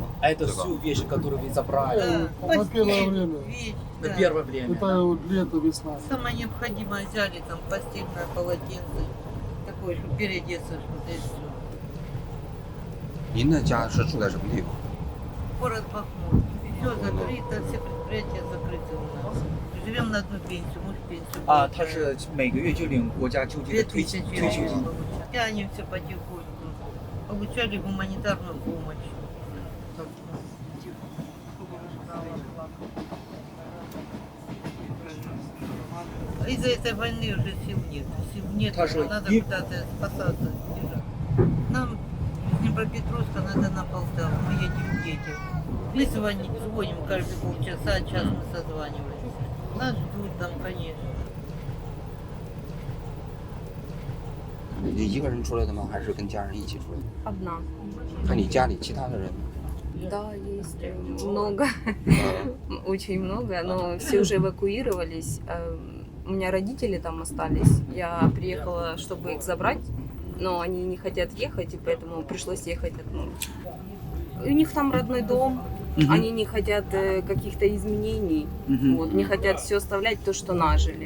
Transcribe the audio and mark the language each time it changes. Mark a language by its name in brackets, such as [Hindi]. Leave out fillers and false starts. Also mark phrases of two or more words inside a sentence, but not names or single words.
[Russian] А это все вещи, которые вы забрали На первое время. на первое время. Это лето, весна. Самое необходимое взяли, там постельное полотенце, такое, чтобы переодеться, что-то и все. [Chinese] 您的家是住在什么地方？ [Russian] Город Бахмут. Все закрыто, все предприятия закрыты у нас. Живем на одну пенсию, муж пенсию. [Chinese] 啊，他是每个月就领国家救济的退休金。 [Russian] Тянем все потихоньку. Получали гуманитарную помощь. А из-за этой войны уже сил нет. Сил нет, Хорошо. надо куда-то спасаться. бежать. Нам из Днепропетровска надо на Полтаву. Мы едем к детям. Мы звоним каждые полчаса, час мы созваниваемся. Нас ждут там, конечно. [Chinese] 你一个人出来的吗？还是跟家人一起出来的？ [Russian] Одна. [Chinese] 那你家里其他的人？ [Russian] Да, есть много, очень много, но все уже эвакуировались. У меня родители там остались. Я приехала, чтобы их забрать, но они не хотят ехать, и поэтому пришлось ехать одной. И у них там родной дом, они не хотят каких-то изменений, вот, не хотят все оставлять то, что нажили.